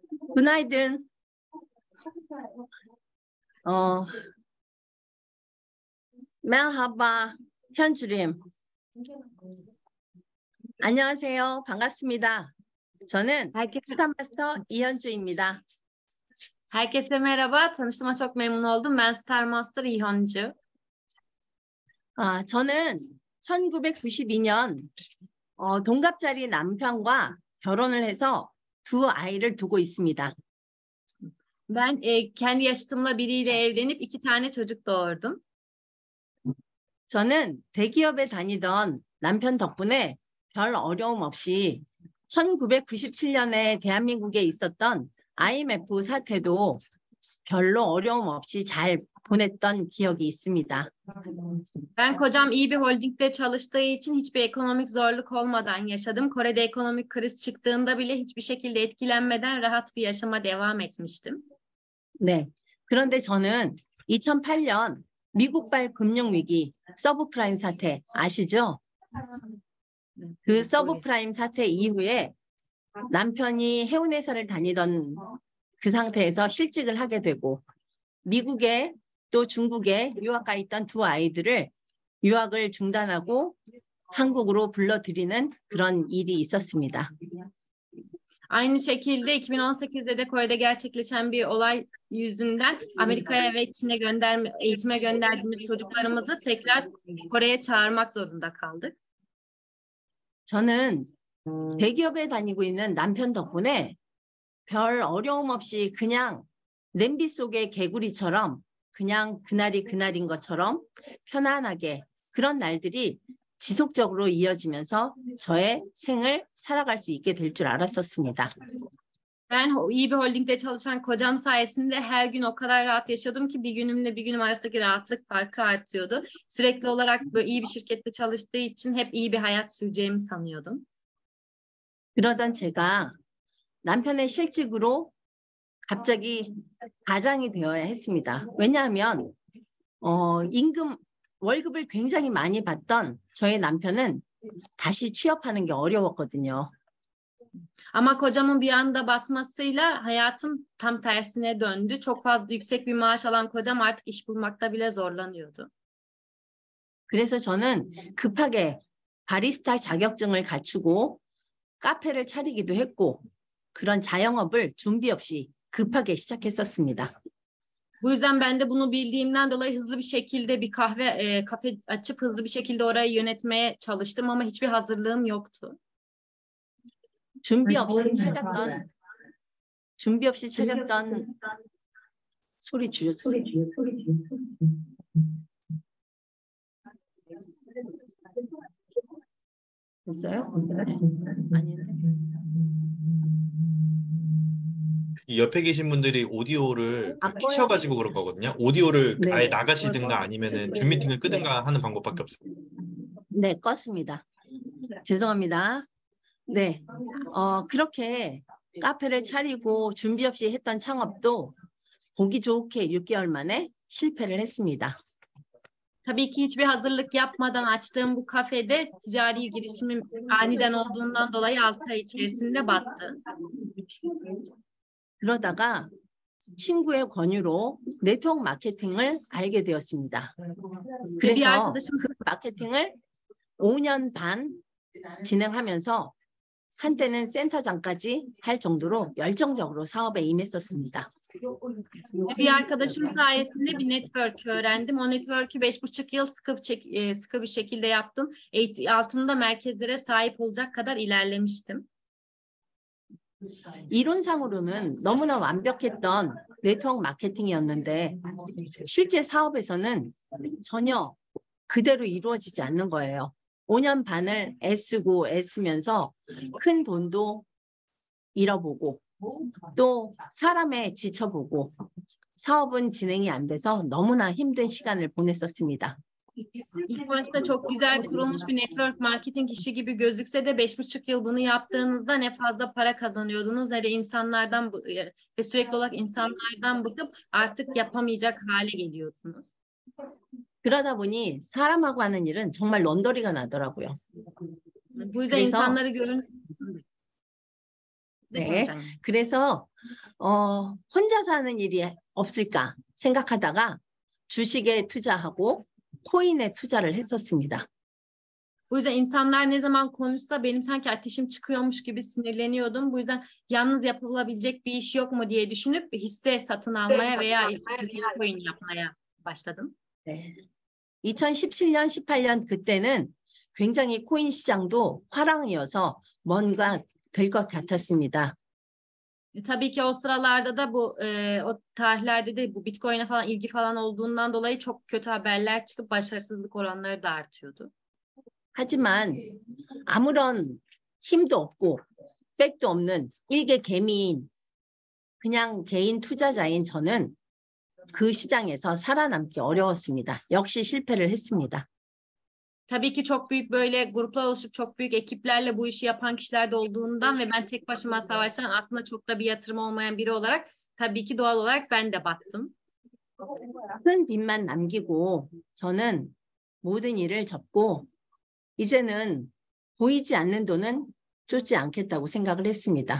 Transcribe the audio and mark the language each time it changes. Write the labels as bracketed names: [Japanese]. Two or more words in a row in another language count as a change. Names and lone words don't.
[Turkish] Günaydın. [Korean] 어, merhaba, 현주림. 안녕하세요. 반갑습니다. 저는 [Turkish] Herkese, [Korean] 스타마스터 이현주입니다. [Turkish] herkese merhaba. Tanıştığıma çok memnun oldum. Ben Star Master İhoncu. [Korean] 저는 1992년 동갑자리 남편과 결혼을 해서 두 아이를 두고 있습니다. [Turkish] Ben kendi yaşıtımla biriyle evlenip 2 tane çocuk doğurdum. [Korean] 저는 대기업에 다니던 남편 덕분에 별 어려움 없이 1997년에 대한민국에 있었던 IMF 사태도 별로 어려움 없이 잘 보냈던 기억이 있습니다. [Turkish] Ben kocam iyi bir holdingde çalıştığı için hiçbir ekonomik zorluk olmadan yaşadım. Kore'de ekonomik kriz çıktığında bile hiçbir şekilde etkilenmeden rahat bir yaşama devam etmiştim. [Korean] 네. 그런데 저는 2008년 미국발 금융위기, 서브프라임 사태 아시죠? 그 서브프라임 사태 이후에 남편이 해운회사를 다니던 그 상태에서 실직을 하게 되고 미국에 또 중국에 유학 가 있던 두 아이들을 유학을 중단하고 한국으로 불러들이는 그런 일이 있었습니다. [Turkish] Aynı şekilde 2018'de de Kore'de gerçekleşen bir olay yüzünden Amerika'ya ve Çin'e eğitime gönderdiğimiz çocuklarımızı tekrar Kore'ye çağırmak zorunda kaldık. [Korean] 저는 대기업에 다니고 있는 남편 덕분에 별 어려움 없이 그냥 냄비 속의 개구리처럼 그냥 그날이 그날인 것처럼 편안하게 그런 날들이 지속적으로 이어지면서 저의 생을 살아갈 수 있게 될 줄 알았었습니다. Ben iyi bir holdingde çalışan kocam sayesinde her gün o kadar rahat yaşadım ki bir günümle bir günüm arasındaki rahatlık farkı artıyordu. Sürekli olarak böyle iyi bir şirkette çalıştığı için hep iyi bir hayat süreceğimi sanıyordum. 그러던 제가 남편의 실직으로 갑자기 가장이 되어야 했습니다. 왜냐하면 월급을 굉장히 많이 받던 저의 남편은 다시 취업하는 게 어려웠거든요. [Turkish] Ama kocamın bir anda batmasıyla hayatım tam tersine döndü. Çok fazla yüksek bir maaş alan kocam artık iş bulmakta bile zorlanıyordu. [Korean] 그래서 저는 급하게 바리스타 자격증을 갖추고 카페를 차리기도 했고 그런 자영업을 준비 없이 급하게 시작했었습니다. [Turkish] Bu yüzden ben de bunu bildiğimden dolayı hızlı bir şekilde bir kafe açıp hızlı bir şekilde orayı yönetmeye çalıştım ama hiçbir hazırlığım yoktu. [Korean] 준비 없이 차렸던 소리 줄여주세요. 됐어요? 아닌데. 이 옆에 계신 분들이 오디오를 키셔가지고 그런 거거든요. 오디오를 네. 아예 나가시든가 아니면은 줌 미팅을 끄든가 하는 방법밖에 없어요. 네, 껐습니다. 죄송합니다. 네, 그렇게 카페를 차리고 준비 없이 했던 창업도 보기 좋게 6개월 만에 실패를 했습니다. [Turkish] Tabii ki hiçbir hazırlık yapmadan açtığım bu kafede ticari girişimim aniden olduğundan dolayı 6 ay içerisinde battı. [Korean] 그러다가 친구의 권유로 네트워크 마케팅을 알게 되었습니다. 그래서 그 마케팅을 5년 반 진행하면서 한때는 센터장까지 할 정도로 열정적으로 사업에 임했었습니다. [Turkish] Bir arkadaşım sayesinde bir network öğrendim. O network'ü 5,5 yıl sıkı bir şekilde yaptım. Altımda merkezlere sahip olacak kadar ilerlemiştim. [Korean] 이론상으로는 너무나 완벽했던 네트워크 마케팅이었는데 실제 사업에서는 전혀 그대로 이루어지지 않는 거예요. 5년 반을 애쓰면서 큰 돈도 잃어보고 또 사람에 지쳐보고 사업은 진행이 안 돼서 너무나 힘든 시간을 보냈었습니다. [Turkish] İlk başta çok güzel kurulmuş bir [English] network marketing [Turkish] işi gibi gözükse de 5,5 yıl bunu yaptığınızda ne fazla para kazanıyordunuz ne de insanlardan ve sürekli olarak insanlardan bıkıp artık yapamayacak hale geliyordunuz. [Korean] 그러다 보니 사람하고 하는 일은 정말 런더리가 나더라고요. [Turkish] Bu yüzden insanları görün. [Korean] 네, 그래서 혼자서 하는 일이 없을까 생각하다가 주식에 투자하고 코인에 투자를 했었습니다. [Turkish] Bu yüzden insanlar ne zaman konuşsa benim sanki ateşim çıkıyormuş gibi sinirleniyordum. Bu yüzden yalnız yapılabilecek bir iş yok mu diye düşünüp hisse satın almaya veya Bitcoin yapmaya başladım. [Korean] 네. 2017년, 18년 그때는 굉장히 코인 시장도 화랑이어서 뭔가 될 것 같았습니다. [Turkish] Tabii ki o sıralarda da o tarihlerde de bu Bitcoin'e falan ilgi falan olduğundan dolayı çok kötü haberler çıkıp başarısızlık oranları da artıyordu. [Korean] 하지만 아무런 힘도 없고 백도 없는 일개 개미인 그냥 개인 투자자인 저는 그 시장에서 살아남기 어려웠습니다. 역시 실패를 했습니다. [Turkish] Tabii ki çok büyük böyle gruplar oluşup çok büyük ekiplerle bu işi yapan kişiler de olduğundan ve ben tek başıma savaşan aslında çok da bir yatırım olmayan biri olarak tabii ki doğal olarak ben de battım. [Korean] 큰 빚만 남기고 저는 모든 일을 접고 이제는 보이지 않는 돈은 쫓지 않겠다고 생각을 했습니다.